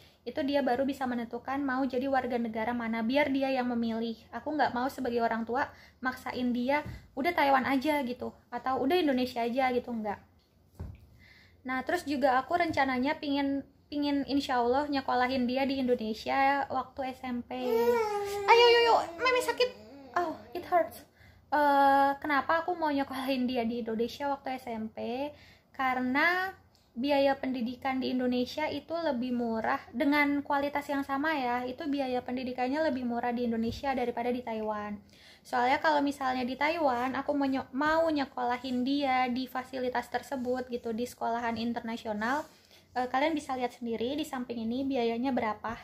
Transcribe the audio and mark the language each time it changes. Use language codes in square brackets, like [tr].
[id] Itu dia baru bisa menentukan mau jadi warga negara mana, biar dia yang memilih. Aku nggak mau sebagai orang tua maksain dia udah Taiwan aja gitu, atau udah Indonesia aja gitu, nggak. Nah, terus juga aku rencananya pingin insya Allah nyekolahin dia di Indonesia waktu SMP. Ayo meme sakit, [en] oh it hurts. [id] Kenapa aku mau nyekolahin dia di Indonesia waktu SMP? Karena biaya pendidikan di Indonesia itu lebih murah, dengan kualitas yang sama ya, itu biaya pendidikannya lebih murah di Indonesia daripada di Taiwan. Soalnya kalau misalnya di Taiwan aku mau nyekolahin dia di fasilitas tersebut gitu, di sekolahan internasional, kalian bisa lihat sendiri di samping ini biayanya berapa.